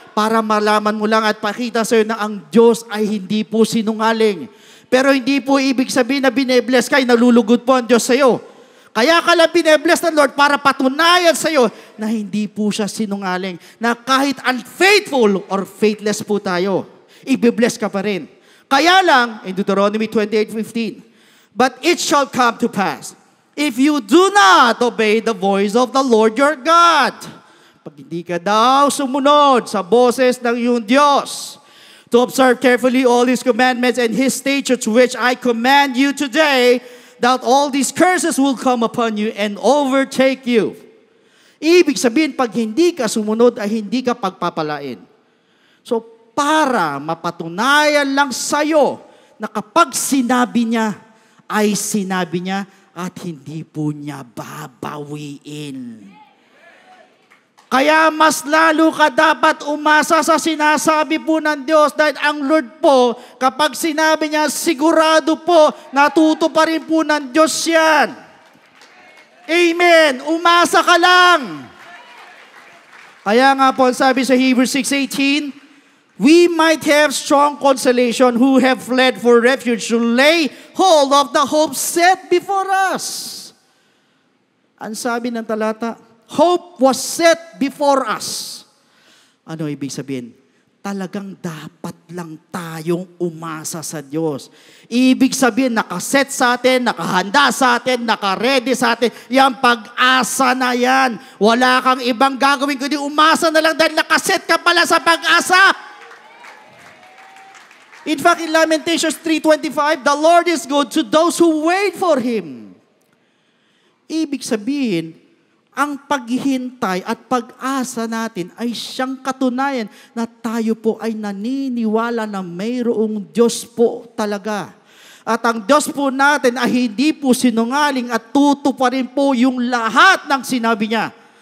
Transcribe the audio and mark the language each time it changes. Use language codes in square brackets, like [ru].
[tl] Para malaman mo lang at pakita sa'yo na ang Diyos ay hindi po sinungaling. Pero hindi po ibig sabihin na binebless ka, nalulugod po ang Diyos sa'yo. Kaya ka lang binebless ng Lord para patunayan sa'yo na hindi po siya sinungaling. Na kahit unfaithful or faithless po tayo, ibibless ka pa rin. Kaya lang, [en] in Deuteronomy 28:15, but it shall come to pass, if you do not obey the voice of the Lord your God, [tl] pag hindi ka daw sumunod sa boses ng iyong Diyos, [en] to observe carefully all His commandments and His statutes which I command you today, that all these curses will come upon you and overtake you. [tl] Ibig sabihin, pag hindi ka sumunod ay hindi ka pagpapalain. So, para mapatunayan lang sa'yo na kapag sinabi niya, ay sinabi niya, at hindi po niya babawiin. Kaya mas lalo ka dapat umasa sa sinasabi po ng Diyos dahil ang Lord po, kapag sinabi niya, sigurado po, natutuparin po ng Diyos yan. Amen. Umasa ka lang. Kaya nga po, sabi sa [en] Hebrews 6:18, we might have strong consolation who have fled for refuge to lay hold of the hope set before us. [tl] Ang sabi ng talata, [en] hope was set before us. [tl] Ano ibig sabihin? Talagang dapat lang tayong umasa sa Diyos. Ibig sabihin, nakaset sa atin, nakahanda sa atin, nakaredy sa atin. Yan, pag-asa na yan. Wala kang ibang gagawin kundi umasa na lang dahil nakaset ka pala sa pag-asa. [en] In fact, in Lamentations 3:25, the Lord is good to those who wait for Him. [tl] Ibig sabihin, ang paghihintay at pag-asa natin ay siyang katunayan na tayo po ay naniniwala na mayroong Diyos po talaga. At ang Diyos po natin ay hindi po sinungaling at tutuparin po yung lahat ng sinabi niya.